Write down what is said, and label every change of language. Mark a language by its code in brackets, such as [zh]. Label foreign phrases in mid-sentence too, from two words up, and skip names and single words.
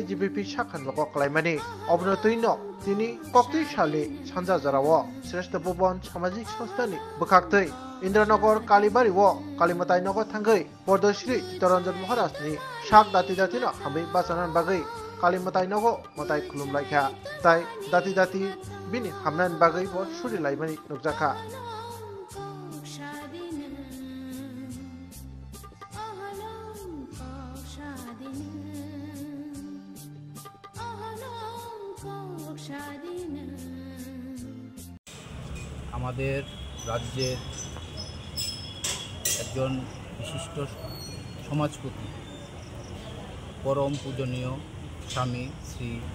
[trp] जीबीपी साखान बको क्लाइमानि अबनतैनो तिनी कक्ति साले सानजा जराव श्रेष्ठ भुवन सामाजिक संस्थानि बखाक्तै इंद्रनगर कालीबारी व कालीमताय नगर थांगै पद्मश्री चित्तरंजन महाराज नि साख दाति दातिनो हामै बाचानान बागै कालीमताय नगर मताय खुलुमलायखा ताय दाति दाति बिनि हामनान बागै व सुरि लाइमानि नुकजाखा [bn] আমাদের রাজ্যের একজন বিশিষ্ট সমাজপতি পরম পূজনীয় স্বামী শ্রী